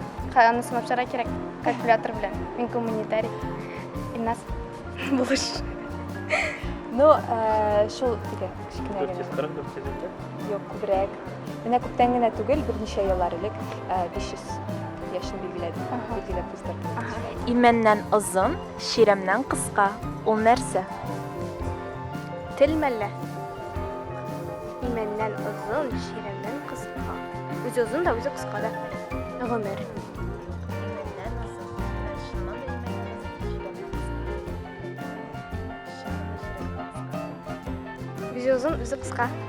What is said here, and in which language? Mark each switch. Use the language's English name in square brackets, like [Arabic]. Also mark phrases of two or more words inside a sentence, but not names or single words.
[Tatar] Аны сынап чыгара кирәк калькулятор белән. Мин гуманитарий. Илнас булыш. Ну, шул диге кичкенә генә. 444 Юк, күбрәк. Менә күптән генә түгел, берничә еллар элек 500 яшен билгеләп уздырдым. Имендән озын, ширәмнән кыска. Ул нәрсә? Тел мәллә. Именнән озын, ширәмнән кыска. Үзе озын да, үзе кыска да. Гомер. Үзе озын, үзе кыска.